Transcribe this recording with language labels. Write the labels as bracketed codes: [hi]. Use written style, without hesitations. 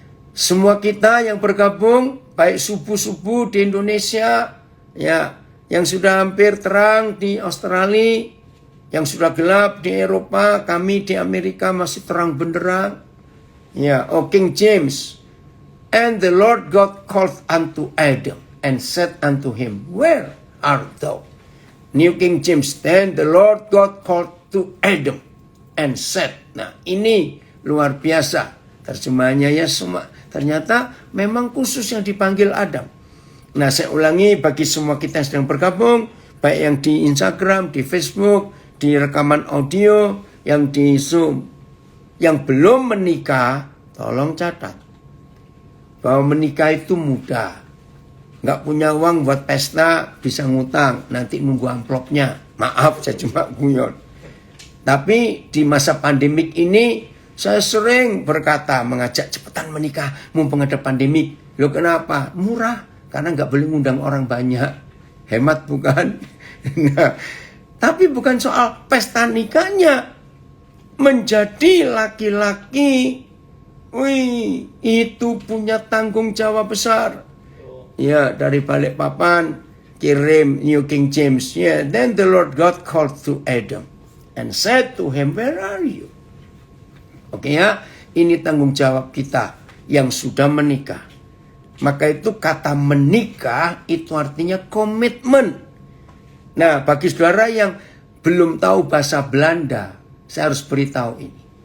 [id] Semua kita yang bergabung, baik subuh-subuh di Indonesia, ya, yang sudah hampir terang di Australia, yang sudah gelap di Eropa, kami di Amerika masih terang benderang. Ya, King James. [en] And the Lord God called unto Adam and said unto him, where art thou? New King James. Then the Lord God called to Adam and said. [id] Nah, ini luar biasa. Terjemahannya ya semua. Ternyata memang khusus yang dipanggil Adam. Nah, saya ulangi bagi semua kita yang sedang bergabung, baik yang di Instagram, di Facebook, di rekaman audio, yang di Zoom. Yang belum menikah, tolong catat. Bahwa menikah itu mudah. Nggak punya uang buat pesta, bisa ngutang. Nanti nunggu amplopnya. Maaf, saya cuma guyon. Tapi di masa pandemik ini, saya sering berkata, mengajak cepetan menikah, mumpung ada pandemik. Loh kenapa? Murah. Karena nggak boleh ngundang orang banyak. Hemat bukan? Nah, tapi bukan soal pesta nikahnya. Menjadi laki-laki, wih, itu punya tanggung jawab besar. Ya, dari Balikpapan kirim New King James. [en] Yeah, then the Lord God called to Adam and said to him, where are you? [id] Oke ya, ini tanggung jawab kita yang sudah menikah. Maka itu kata menikah itu artinya komitmen. Nah, bagi saudara yang belum tahu bahasa Belanda, saya harus beritahu ini.